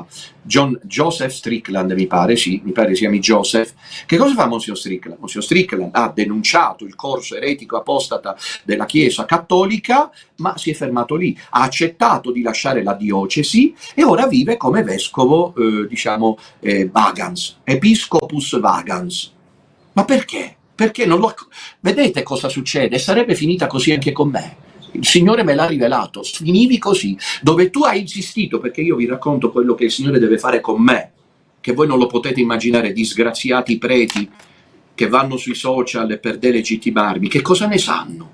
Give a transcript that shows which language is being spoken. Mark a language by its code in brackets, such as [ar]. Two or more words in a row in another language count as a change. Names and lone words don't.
[it] Joseph Strickland, mi pare si chiami Joseph. Che cosa fa Monsignor Strickland? Monsignor Strickland ha denunciato il corso eretico apostata della Chiesa cattolica, ma si è fermato lì. Ha accettato di lasciare la diocesi e ora vive come vescovo, [la] vagans, episcopus vagans. [it] Ma perché? Perché non lo... Vedete cosa succede? Sarebbe finita così anche con me. Il Signore me l'ha rivelato, finivi così, dove tu hai insistito, perché io vi racconto quello che il Signore deve fare con me, che voi non lo potete immaginare, disgraziati preti che vanno sui social per delegittimarmi, che cosa ne sanno?